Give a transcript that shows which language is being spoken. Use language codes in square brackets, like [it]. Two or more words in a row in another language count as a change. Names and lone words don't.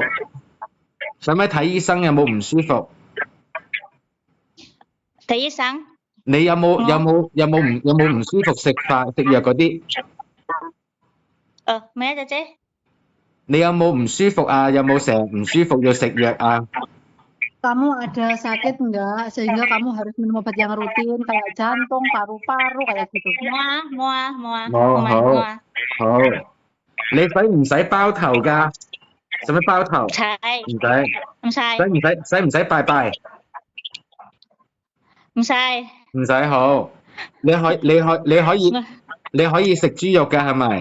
[yue] 使唔使睇醫生？有冇唔舒服？睇醫生。你有冇唔舒服食藥嗰啲？咩啊，姐姐？你有冇唔舒服啊？有冇成日唔舒服要食藥啊 [id] ？Kamu ada sakit enggak sehingga kamu harus minum obat yang rutin kayak jantung, paru-paru kayak gitu? [yue] 冇。好。你使唔使包頭㗎？使唔使包頭？唔使。使唔使拜拜？唔使。唔使，好。你可以食豬肉㗎係咪？